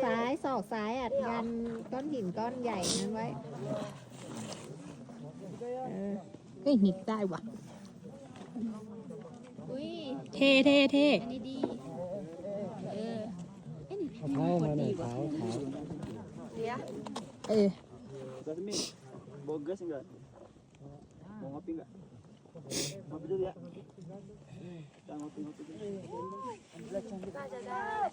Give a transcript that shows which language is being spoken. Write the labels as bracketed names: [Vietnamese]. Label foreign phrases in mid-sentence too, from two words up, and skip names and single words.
[Thai] ซ้ายศอกซ้ายอ่ะยันก้อนหินก้อนใหญ่นั้นไว้ เฮ้ยนิดได้ว่ะ อุ้ย เท่เท่เท่ อันนี้ดีเออเอ้ย เท้ามาหน่อยเท้า เดี๋ยว [Indonesian] Jasmine, bogas enggak? Mau ngopi enggak? Ngopi dulu ya. Kita ngopi-ngopi dulu. [Thai] น่าจะได้